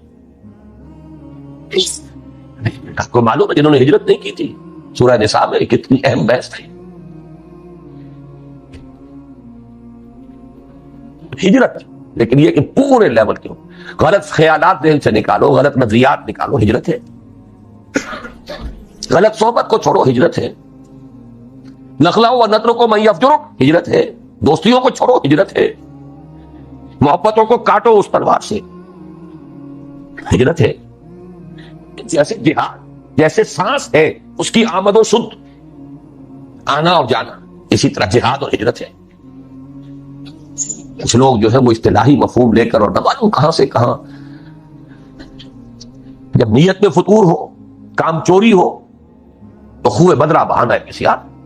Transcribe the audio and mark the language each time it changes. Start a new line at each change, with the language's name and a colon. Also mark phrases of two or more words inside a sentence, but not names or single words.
Urdu: آپ کو معلوم ہے جنہوں نے ہجرت نہیں کی تھی، سورہ نساء میں کتنی اہم بحث تھی. ہجرت، لیکن یہ کہ پورے لیول کے غلط خیالات ذہن سے نکالو، غلط نظریات نکالو، ہجرت ہے. غلط صحبت کو چھوڑو، ہجرت ہے.
Arabic: نخلو و نترکو من یفجرک،
Urdu: ہجرت ہے. دوستیوں کو چھوڑو، ہجرت ہے. محبتوں کو کاٹو اس تلوار سے، ہجرت ہے. جیسے جہاد، جیسے سانس ہے اس کی آمد و شد، آنا اور جانا، اسی طرح جہاد اور ہجرت ہے. کچھ لوگ جو ہے وہ اصطلاحی مفہوم لے کر اور نہ معلوم کہاں سے کہاں، جب نیت میں فتور ہو، کام چوری ہو تو خوہ بدرہ بہانا ہے کسی آپ.